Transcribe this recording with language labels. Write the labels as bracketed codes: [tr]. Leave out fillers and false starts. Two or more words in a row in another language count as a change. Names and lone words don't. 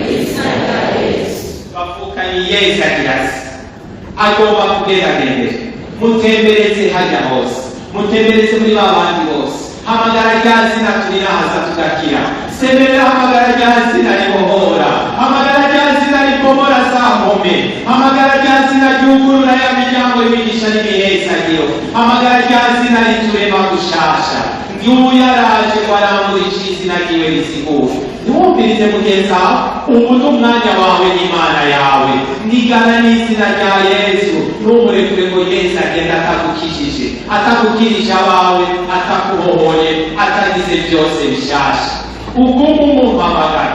[rn] Bavukanye Yesu agira ati, agomba kugendagendera, mutembereze hajya hose, mutembereze muri ba bandi bose, hamagara rya zina turirahaza tugakira, semerera hamagara rya zina ribohora, hamagara rya zina ribomora za mpome, hamagara rya zina ryugurura ya miryango y'imigisha n'imihezagiro, hamagara rya zina riturema gushasha. Nguyu araje ngo arambure izina ryiwe risigura. Ntiwumvirize mugenzi wawe, ubu ni umwanya wawe n'Imana yawe. Nigana n'izina rya Yesu, ntumurekure ngo Yesu agenda atagukijije, atagukirije abawe, atakubohoye, atagize byose bishasha. Ugumu umuhamagara.